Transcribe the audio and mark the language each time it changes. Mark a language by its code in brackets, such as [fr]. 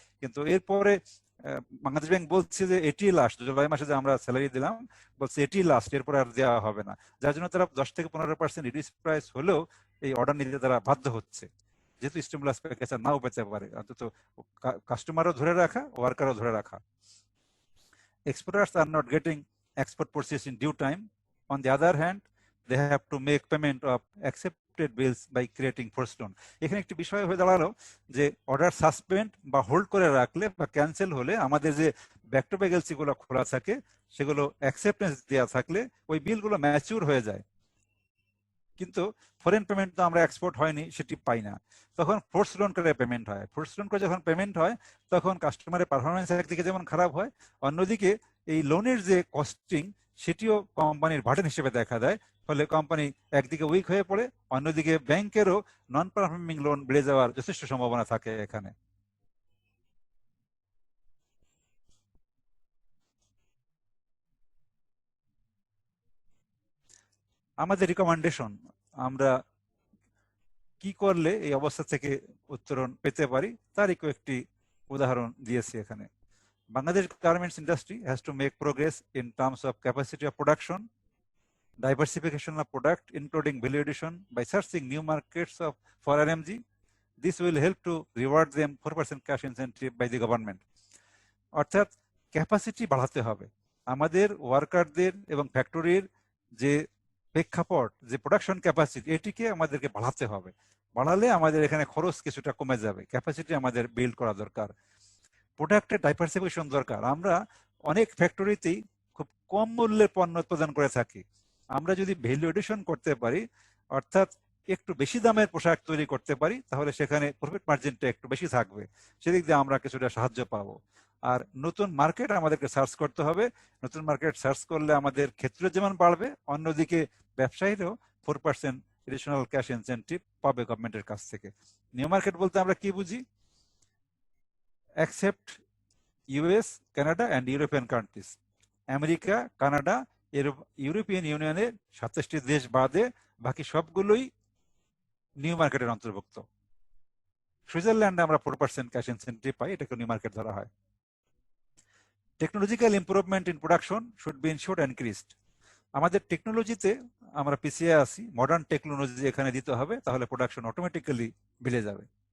[bn] কিন্তু এরপরে বাংলাদেশ ব্যাংক বলছে যে এটি লাস্ট, জুলাই মাসে যে আমরা স্যালারি দিলাম বলছে এটি লাস্ট, এরপর আর দেওয়া হবে না। যার জন্য তারা 10 থেকে 15% রিডিউস প্রাইস হলেও এই অর্ডার নিতে তারা বাধ্য হচ্ছে, যেহেতু স্টিমুলাস প্যাকেজ আর নাও পেতে পারে। অন্তত কাস্টমারও ধরে রাখা, ওয়ার্কারও ধরে রাখা। [en] Exporters are not getting export proceeds in due time. On the other hand, they have to make payment of accepted bills by creating forced loan. [bn] এখানে একটি বিষয় হয়ে দাঁড়ালো যে অর্ডার সাসপেন্ড বা হোল্ড করে রাখলে বা ক্যান্সেল হলে আমাদের যে ব্যাক টু ব্যাক এলসি গুলো খোলা থাকে, সেগুলো অ্যাকসেপ্টেন্স দেওয়া থাকলে ওই বিলগুলো ম্যাচিউর হয়ে যায়, কিন্তু ফরেন পেমেন্ট তো আমরা এক্সপোর্ট হয়নি সেটি পাই না। তখন ফোর্স লোন করে পেমেন্ট হয়। ফোর্স লোন করে যখন পেমেন্ট হয় তখন কাস্টমারের পারফরমেন্স একদিকে যেমন খারাপ হয়, অন্যদিকে এই লোনের যে কস্টিং সেটিও কোম্পানির বার্ডেন হিসেবে দেখা দেয়। ফলে কোম্পানি একদিকে উইক হয়ে পড়ে, অন্যদিকে ব্যাংকেরও নন পারফর্মিং লোন বেড়ে যাওয়ার যথেষ্ট সম্ভাবনা থাকে এখানে। আমাদের রিকমেন্ডেশন, আমরা কি করলে এই অবস্থা থেকে উত্তরণ পেতে পারি তারই কয়েকটি উদাহরণ দিয়েছি এখানে। [en] Bangladesh garments industry has to make progress in terms of capacity of production, diversification of product including value addition by searching new markets for RMG. This will help to reward them 4% cash incentive by the government. [bn] অর্থাৎ capacity বাড়াতে হবে আমাদের ওয়ার্কারদের এবং ফ্যাক্টরির যে প্রেক্ষাপট, যে production capacity, এটিকে আমাদেরকে বাড়াতে হবে। বাড়ালে আমাদের এখানে খরচ কিছুটা কমে যাবে। ক্যাপাসিটি আমাদের বিল্ড করা দরকার। প্রোডাক্টের ডাইভার্সিফিকেশন দরকার। আমরা অনেক ফ্যাক্টরিতেই খুব কম মূল্যের পণ্য উৎপাদন করে থাকি। আমরা যদি ভ্যালু এডিশন করতে পারি, অর্থাৎ একটু বেশি দামের পোশাক তৈরি করতে পারি, তাহলে সেখানে প্রফিট মার্জিনটা একটু বেশি থাকবে, সেদিক দিয়ে আমরা কিছুটা সাহায্য পাবো। আর নতুন মার্কেট আমাদেরকে সার্চ করতে হবে। নতুন মার্কেট সার্চ করলে আমাদের ক্ষেত্র যেমন বাড়বে, অন্যদিকে ব্যবসায়ীরাও 4% এডিশনাল ক্যাশ ইনসেন্টিভ পাবে গভর্নমেন্টের কাছ থেকে। নিউ মার্কেট বলতে আমরা কি বুঝি? [en] except US, Canada and European countries. [bn] America, Canada, European ইউনিয়নের 27টি দেশ বাদে বাকি সবগুলোই নিউ মার্কেটের অন্তর্ভুক্ত। সুইজারল্যান্ডে আমরা 4% ক্যাশ ইনসেন্টিভ পাই, এটাকে নিউ মার্কেট ধরা হয়। [en] Technological improvement in production should be ensured and increased. [bn] আমাদের টেকনোলজিতে আমরা পিছিয়ে আছি, মডার্ন টেকনোলজি এখানে দিতে হবে, তাহলে প্রোডাকশন অটোমেটিক্যালি বেড়ে যাবে।